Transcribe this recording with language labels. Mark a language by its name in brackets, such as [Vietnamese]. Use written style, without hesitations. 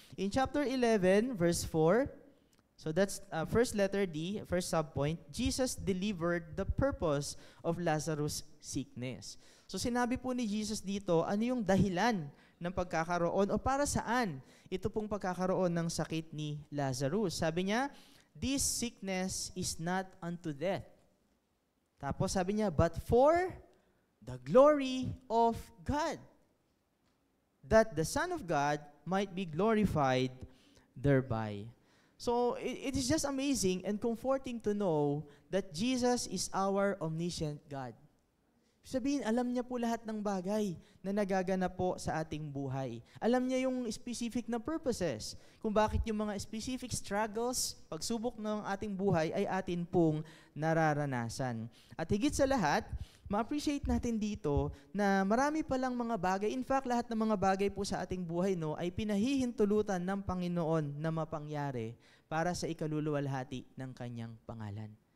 [English] In chapter 11, verse 4, so that's first letter D, first subpoint, Jesus delivered the purpose of Lazarus' sickness. [Filipino] So sinabi po ni Jesus dito, ano yung dahilan ng pagkakaroon o para saan ito pong pagkakaroon ng sakit ni Lazarus. Sabi niya, [English] this sickness is not unto death. [Filipino] Tapos sabi niya, [English] but for the glory of God, that the Son of God might be glorified thereby. So, it is just amazing and comforting to know that Jesus is our omniscient God. [Filipino] Sabihin, alam niya po lahat ng bagay na nagaganap po sa ating buhay. Alam niya yung specific na purposes, kung bakit yung mga specific struggles, pagsubok ng ating buhay ay atin pong nararanasan. At higit sa lahat, ma-appreciate natin dito na marami palang mga bagay, [English] in fact, [Filipino] lahat ng mga bagay po sa ating buhay ay pinahihintulutan ng Panginoon na mapangyari para sa ikaluluwalhati ng kanyang pangalan.